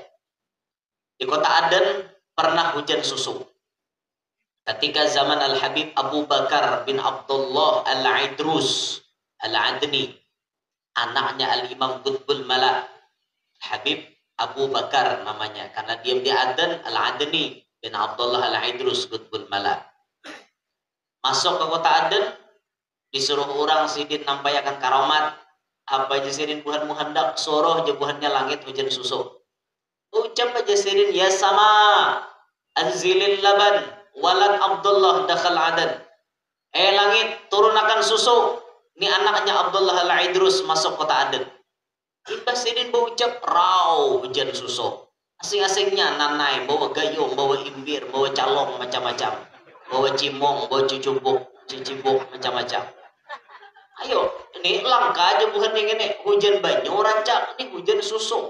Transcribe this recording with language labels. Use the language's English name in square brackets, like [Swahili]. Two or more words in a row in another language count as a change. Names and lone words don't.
[Indonesian] Di kota Aden pernah hujan susu. Ketika zaman Al-Habib Abu Bakar bin Abdullah Al-Idrus Al-Adni, anaknya Al-Imam Qutbul Mala, Habib Abu Bakar namanya, karena dia di Aden, Al-Adni bin Abdullah Al-Idrus Qutbul Mala. [Banjar] Masuk ke kota Aden, disuruh orang sidin nampayakan karamat. Apa aja sidin buhan muhandak, soroh aja buhannya langit hujan susu. Ucap aja sidin, [Arabic] يا سماء أنزلي اللبن ولد عبد الله دخل عدن. [Indonesian] Langit turunkan susu. Ini anaknya Abdullah Al-Idrus masuk kota Aden. [Banjar] Ibas sidin berucap raw hujan susu. Asing-asingnya nanai, bawa gayung, bawa imbir, bawa calong macam-macam, bawa cimong, bawa cicibuk macam-macam. Ayo, ini langka aja bukan yang ini hujan banyu rancak, ini hujan susu.